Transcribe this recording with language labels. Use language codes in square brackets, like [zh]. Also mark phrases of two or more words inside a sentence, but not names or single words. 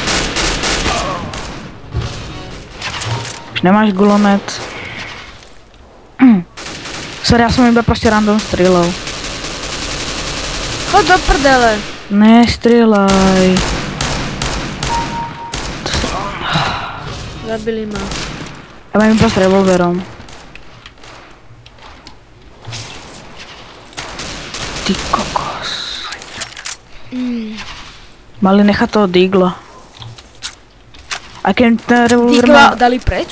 [sk] Už nemáš gulomet. [cs] Sorry, já jsem iba prostě random střílel. Chod do prdele. Ne, střílej. [sk] Zabili ma. [cs] Já mám iba s revolverom. Ty kokos. [sk] Mali nechat toho Deagla. A keď ten revolver Deagla dali preč?